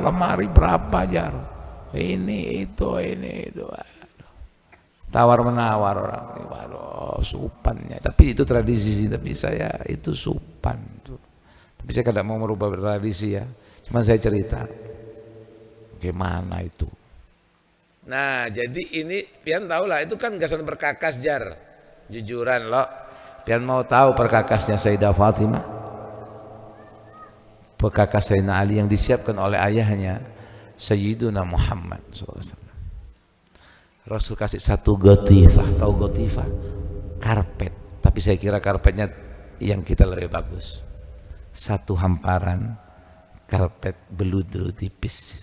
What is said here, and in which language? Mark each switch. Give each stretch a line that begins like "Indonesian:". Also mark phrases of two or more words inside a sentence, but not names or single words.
Banjar: Lemari berapa jar? Ini itu. Tawar menawar orang. Waduh, supannya. Tapi itu tradisi sih. Tapi saya itu supan.
Indonesian: Tapi saya kadang mau merubah tradisi ya. Cuman saya cerita. Gimana itu? Nah,
Banjar: jadi ini pian tahu lah. Itu kan gasan berkakas jar.
Indonesian: Jujuran loh.
Banjar: Pian mau tahu perkakasnya Sayyidah Fatimah?
Indonesian: Perkakas Sayyidina Ali yang disiapkan oleh ayahnya Sayyiduna Muhammad SAW. Rasul kasih satu gotifah, tahu gotifah? Karpet, tapi saya kira karpetnya yang kita lebih bagus. Satu hamparan karpet beludru tipis.